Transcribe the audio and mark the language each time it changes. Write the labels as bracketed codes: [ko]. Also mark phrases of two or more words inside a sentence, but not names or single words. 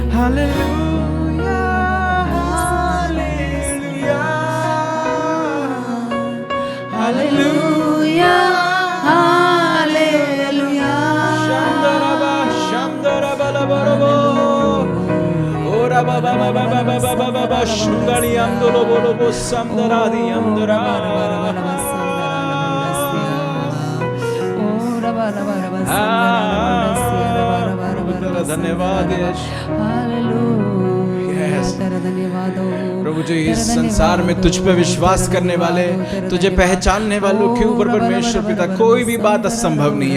[hi] Hallelujah, hallelujah, hallelujah. Hallelujah. Shandaraba, shandarabalabarabo. Ora baba baba baba baba baba shungari andolo bolo bo samdaradi andara. धन्यवाद प्रभु जी। इस संसार में तुझ पे विश्वास करने वाले, तुझे पहचानने वालों के ऊपर परमेश्वर पिता कोई भी बात असंभव नहीं है।